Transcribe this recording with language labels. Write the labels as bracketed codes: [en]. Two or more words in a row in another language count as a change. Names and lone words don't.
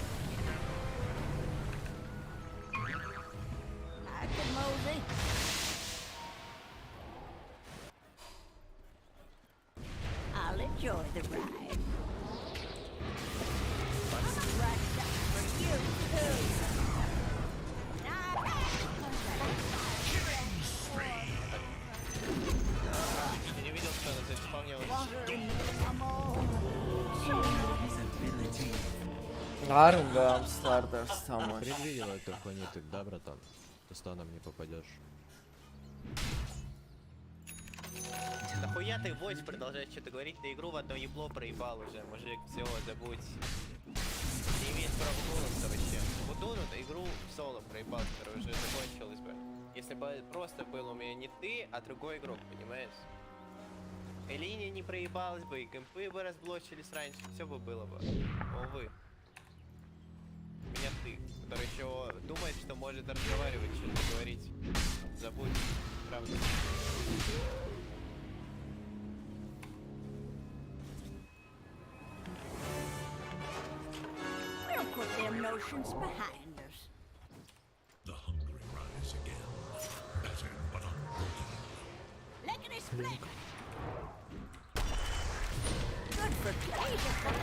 [en] I can mosey. I'll enjoy the ride. I'm right up for you, too. Now, [ru] Я не видел, что она здесь исполнилась. [ka] არ უნდა ამ სტარტერს თამაში. [ru] Предвидел эту хуйню ты, да, братан? Ты станом не попадешь. Нахуя ты войс продолжаешь что-то говорить на игру, в одно ебло проебал уже, мужик, все, забудь. Не имеет права голоса вообще. Вот он эту игру в соло проебал, которая уже закончилась бы. Если бы просто был у меня не ты, а другой игрок, понимаешь? И линия не проебалась бы, и кемпы бы разблочились раньше, все бы было бы. Увы. У меня ты, который еще думает, что может разговаривать, что-то говорить. Забудь, правда. [en] We'll put them notions behind us. The hungry rise again, battered but unbroken. Lickety split. Good for pleasure.